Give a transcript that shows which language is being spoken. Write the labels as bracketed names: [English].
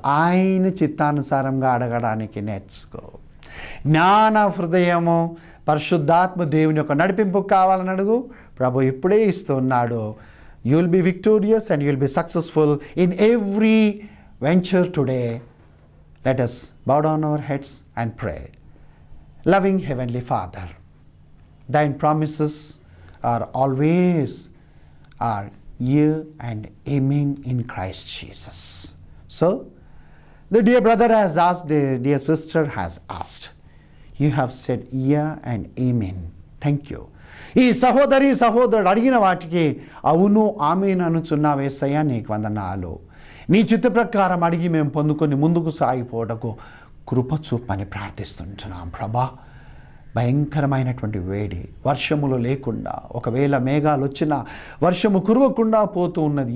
[Telugu] ఆయన చిత్తానుసారంగా అడగడానికి నేర్చుకో. జ్ఞాన హృదయము, పరిశుద్ధాత్మ దేవుని యొక్క నడిపింపు కావాలని అడుగు. ప్రభు ఇప్పుడే ఇస్తున్నాడు. [English] You will be victorious and you will be successful in every venture today. Let us bow down our heads and pray. Loving Heavenly Father, thine promises are always are yea and amen in Christ Jesus. So, the dear brother has asked, the dear sister has asked. You have said yeah and amen. Thank you. [Telugu] ఈ సహోదరుడు అడిగిన వాటికి అవును amen అనుచున్నావు యేసయ్యా, నీకు వందనాలు. నీ చిత్త ప్రకారం అడిగి మేము పొందుకొని ముందుకు సాగిపోవటకు కృప చూపని ప్రార్థిస్తుంటున్నాం. ప్రభా, భయంకరమైనటువంటి వేడి, వర్షములు లేకుండా, ఒకవేళ మేఘాలు వచ్చినా వర్షము కురవకుండా పోతూ ఉన్నది.